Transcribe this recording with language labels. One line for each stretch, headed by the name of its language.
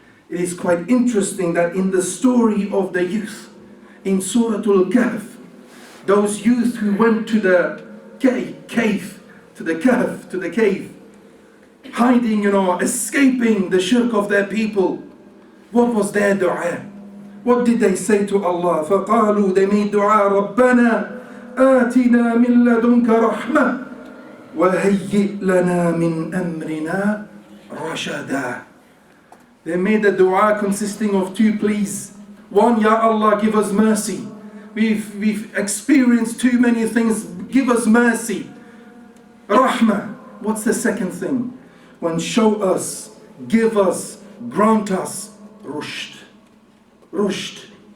English: It is quite interesting that in the story of the youth in Surah Al-Kahf, those youth who went to the cave to the kahf, to the cave, hiding, escaping the shirk of their people. What was their dua? What did they say to Allah?
Arabic: فَقَالُوا,
English: they made dua,
Arabic: رَبَّنَا آتِنَا مِن لَدُنْكَ رَحْمَةً وَهَيِّئْ لَنَا مِنْ أَمْرِنَا رَشَدًا.
English: They made the dua consisting of two pleas. One, Ya Allah, give us mercy. We've experienced too many things. Give us mercy. Rahmah. What's the second thing? When show us, give us, grant us rushd. Rushd.